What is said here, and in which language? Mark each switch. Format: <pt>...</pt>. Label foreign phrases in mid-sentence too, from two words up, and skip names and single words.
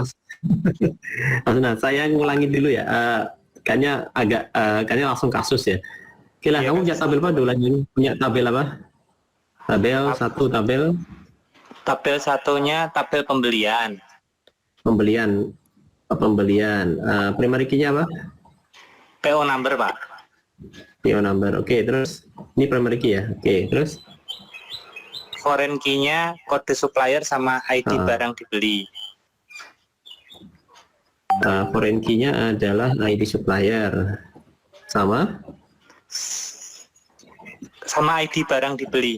<id>Nah, saya ngulangi dulu ya. Kayaknya langsung kasus ya. Kira kamu punya tabel apa dulu lagi? Punya tabel apa? Tabel satu, tabel satunya tabel pembelian. Pembelian.</id> <en>Primary key-</en> <id>nya apa?</id> <en>PO number Pak. PO number.</en> <id>Oke, terus ini</id> <en>primary key</en> <id>ya. Oke, terus</id> <en>Foreign key-</en> <id>nya kode supplier sama ID barang dibeli.</id> <en>Foreign key-</en> <id>nya adalah ID supplier sama ID barang dibeli.</id>